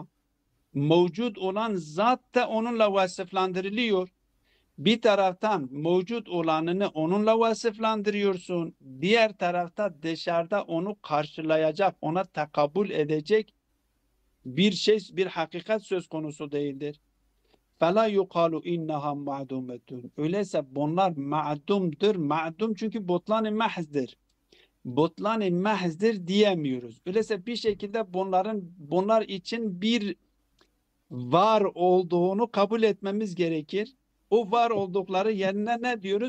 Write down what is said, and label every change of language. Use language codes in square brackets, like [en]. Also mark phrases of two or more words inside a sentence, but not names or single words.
[tr] Mevcut olan zat da onunla vasıflandırılıyor. Bir taraftan mevcut olanını onunla vasıflandırıyorsun. Diğer tarafta dışarıda onu karşılayacak, ona takabül edecek bir hakikat söz konusu değildir. [ar] فَلَا يُقَالُ اِنَّهَا مَعْدُومَةٌ. [tr] Öyleyse bunlar ma'dumdur. Ma'dum çünkü butlan-ı mahzdir. Butlan-ı mahzdir diyemiyoruz. Öyleyse bir şekilde bunlar için bir var olduğunu kabul etmemiz gerekir. O var oldukları yerine ne diyoruz?